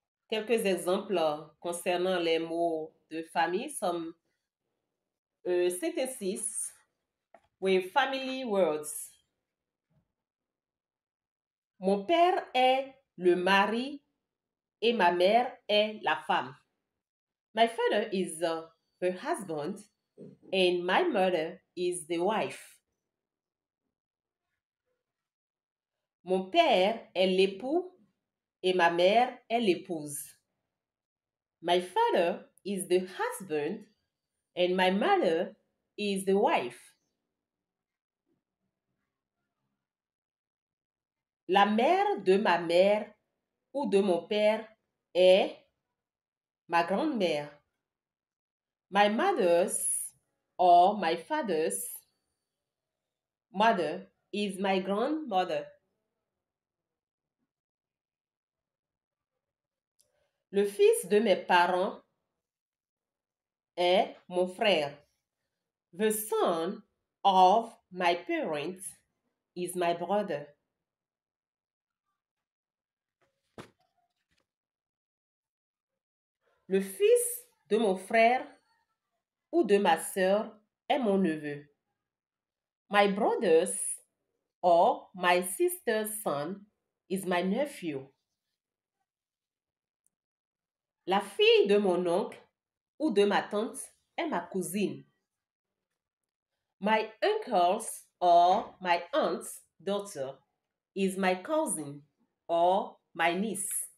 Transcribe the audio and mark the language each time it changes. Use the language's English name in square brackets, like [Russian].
[French] Quelques exemples concernant les mots de famille sont [English] sentences with family words. [French] Mon père est le mari et ma mère est la femme. [English] My father is the husband and my mother is the wife. [French] Mon père est l'époux et ma mère est l'épouse. [English] My father is the husband and my mother is the wife. [French] La mère de ma mère ou de mon père est ma grand-mère. [English] My mother's or my father's mother is my grandmother. [French] Le fils de mes parents est mon frère. [English] The son of my parents is my brother. [French] Le fils de mon frère ou de ma sœur est mon neveu. [English] My brother's or my sister's son is my nephew. [French] La fille de mon oncle ou de ma tante est ma cousine. [English] My uncle's or my aunt's daughter is my cousin or my niece.